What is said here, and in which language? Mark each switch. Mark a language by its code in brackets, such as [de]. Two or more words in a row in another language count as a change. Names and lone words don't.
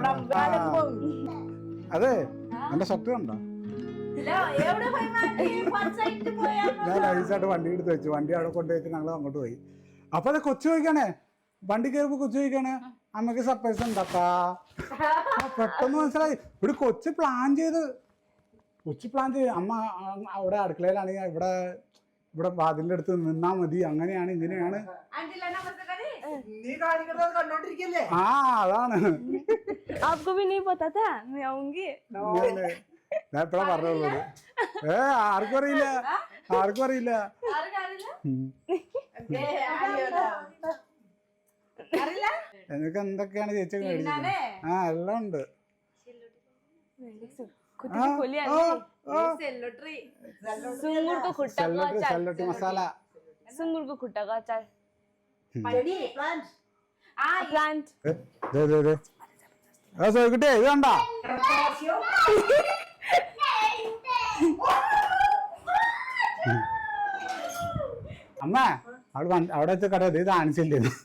[ml] അതെ എന്റെ ഷർട്ട് കണ്ടോ ഞാൻ നൈസായിട്ട് വണ്ടി എടുത്ത് വെച്ചു വണ്ടി അവിടെ കൊണ്ടുപോയിട്ട് ഞങ്ങൾ അങ്ങോട്ട് പോയി അപ്പൊ അത് കൊച്ചു ചോദിക്കണേ വണ്ടി കയറുമ്പോ കൊച്ചു ചോദിക്കണേ അമ്മക്ക് സർപ്രൈസ് ഉണ്ടാക്കാ പെട്ടെന്ന് മനസ്സിലായി ഇവിടെ കൊച്ചു പ്ലാൻ ചെയ്ത് അമ്മ അവിടെ അടുക്കളയിലാണെങ്കിൽ ഇവിടെ വാതിലിന്റെ അടുത്ത് നിന്നാ മതി അങ്ങനെയാണ് ഇങ്ങനെയാണ് ആ അതാണ് [hi] आपको भी नहीं पता था मैं आऊंगी [ml] ഞാൻ എപ്പോഴാ പറഞ്ഞോളൂ ആർക്കും അറിയില്ല എനിക്ക് എന്തൊക്കെയാണ് ചേച്ചി മേടിച്ചത് ആ എല്ലാം ഉണ്ട് [ne] सुँगुरको खुट्टाको अचार [ml] സെല്ലട്ടി മസാല [ne] सुँगुरको खुट्टाको अचार [ml] പ്ലാന്റ് കുട്ടിയെ ഇത് കണ്ട അമ്മ അവിടെ വെച്ച കട ഇത് കാണിച്ചില്ലേ